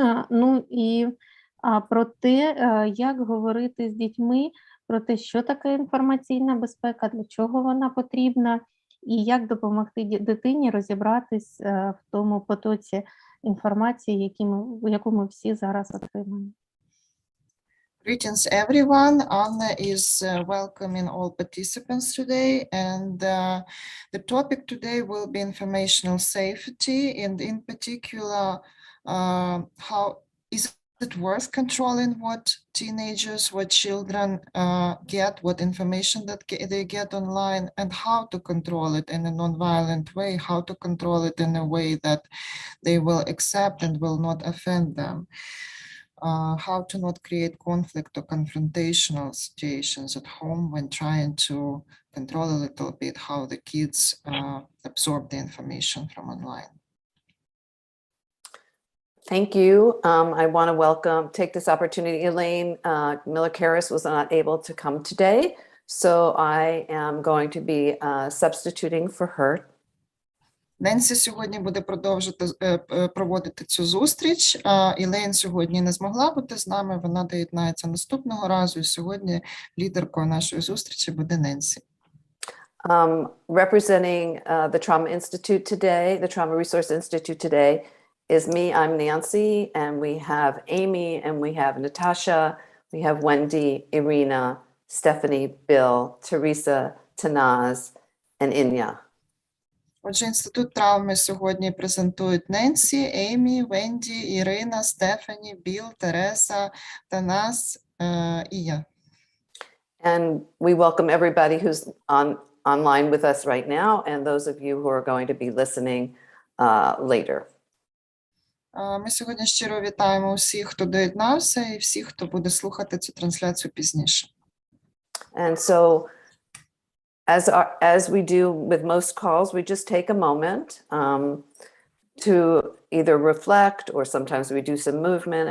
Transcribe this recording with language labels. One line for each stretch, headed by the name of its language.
Ukrainian: Ну і про те, як говорити з дітьми, про те, що таке інформаційна безпека, для чого вона потрібна, і як допомогти дитині розібратись в тому потоці інформації, яку ми всі зараз отримуємо.
English: Greetings, everyone. Anna is welcoming all participants today, and the topic today will be informational safety, and in particular, how is it worth controlling what teenagers, what children get, what information that they get online, and how to control it in a non-violent way, how to control it in a way that they will accept and will not offend them. How to not create conflict or confrontational situations at home when trying to control a little bit how the kids absorb the information from online. Thank you. I want to take this opportunity. Elaine Miller-Karras was not able to come today, so I am going to be substituting for her.
Ukrainian: Ненсі сьогодні буде проводити цю зустріч. Ілейн сьогодні не змогла бути з нами, вона доєднається наступного разу, і сьогодні лідеркою нашої зустрічі буде Ненсі.
English: Representing the Trauma Institute today, the Trauma Resource Institute today, is me. I'm Nancy, and we have Amy, and we have Natasha, we have Wendy, Irina, Stephanie, Bill, Teresa, Tanaz, and Inya.
Ukrainian: Отже, Інститут травми сьогодні презентують Ненсі, Еймі, Венді, Ірина, Стефані, Біл, Тереса, Танас і я.
English: And we welcome everybody who's online with us right now, and those of you who are going to be listening later.
Ukrainian: Ми сьогодні щиро вітаємо усіх, хто доєднався, і всіх, хто буде слухати цю трансляцію пізніше.
English: And so, as we do with most calls, we just take a moment to either reflect, or sometimes we do some movement.